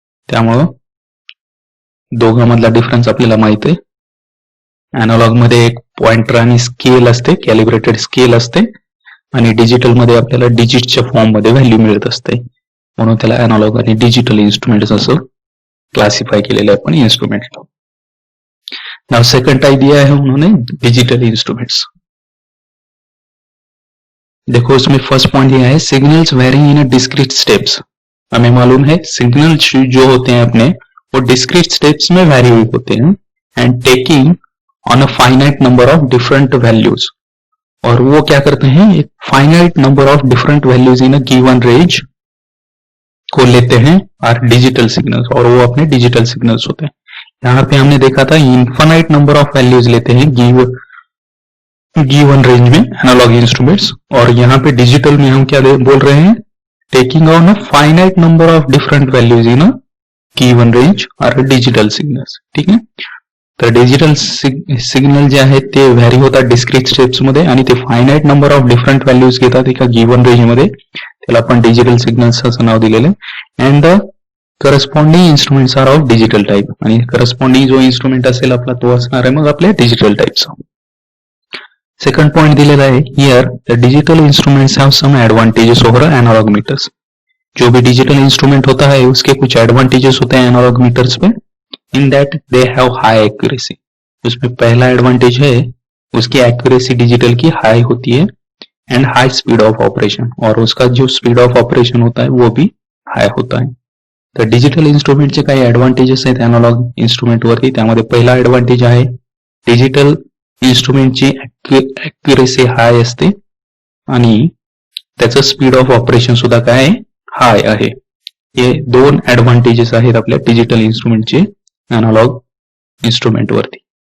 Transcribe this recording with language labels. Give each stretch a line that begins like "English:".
Marathi: त्यामुळं दोघांमधला डिफरन्स आपल्याला माहित आहे. अॅनालॉग मध्ये एक पॉइंटर आणि स्केल असते, कॅलिब्रेटेड स्केल असते, आणि डिजिटल मध्ये आपल्याला डिजिटच्या फॉर्म मध्ये व्हॅल्यू मिळत असते, म्हणून त्याला अॅनालॉग आणि डिजिटल इन्स्ट्रुमेंट्स असं क्लासिफाय केलेलं आहे आपण इन्स्ट्रुमेंटला.
Hindi: नाउ सेकंड टाइप दिया है उन्होंने डिजिटल इंस्ट्रूमेंट्स. देखो उसमें फर्स्ट पॉइंट दिया है
English: Signals varying in a discrete steps.
Hindi: हमें मालूम है सिग्नल्स जो होते हैं अपने वो डिस्क्रीट स्टेप्स में वेरी होते हैं
English: And taking on a finite number of different values.
Hindi: और वो क्या करते हैं, एक finite number of different values in a given range को लेते हैं आर डिजिटल सिग्नल्स, और वो अपने डिजिटल सिग्नल्स होते हैं. यहाँ पे हमने देखा था इन्फानाइट नंबर ऑफ वैल्यूज लेते हैं गिवन रेंज में एनालॉग इंस्ट्रूमेंट्स, और यहाँ पे डिजिटल में हम क्या बोल रहे हैं,
English: Taking on a finite number of different values in a given range are digital signals.
Marathi: ठीक आहे. तर डिजिटल सिग्नल जे आहेत ते व्हॅरी होतात डिस्क्रीट स्टेप्स मध्ये आणि ते finite number of different values घेतात एका गिवन रेंज मध्ये, त्याला आपण डिजिटल सिग्नल्स असं नाव दिलेलं आहे.
English: and the corresponding instruments are of digital type,
Marathi: आणि करस्पॉन्डिंग जो इन्स्ट्रुमेंट असेल आपला तो असणार आहे मग आपल्या डिजिटल टाइपचा. सेकंड पॉइंट दिलेला आहे
English: Here the digital instruments have some advantages over analog meters.
Hindi: जो भी डिजिटल इंस्ट्रूमेंट होता है उसके कुछ एडवांटेजेस होते हैं एनालॉग मीटर्स पे,
English: In that they have high accuracy.
Hindi: उसमें पहला एडवांटेज है उसकी एक्यूरेसी डिजिटल की हाई होती है
English: and high speed of operation,
Hindi: और उसका जो स्पीड ऑफ ऑपरेशन होता है वो भी हाई होता है.
Marathi: तर डिजिटल इन्स्ट्रुमेंटचे काही ऍडव्हान्टेजेस आहेत अॅनालॉग इन्स्ट्रुमेंट वरती. त्यामध्ये पहिला ऍडव्हान्टेज आहे डिजिटल इन्स्ट्रुमेंटची ऍक्युरेसी हाय असते आणि त्याचं स्पीड ऑफ ऑपरेशन सुद्धा काय हाय आहे. हे दोन ऍडव्हान्टेजेस आहेत आपल्या डिजिटल इन्स्ट्रुमेंटचे अॅनालॉग इन्स्ट्रुमेंट वरती.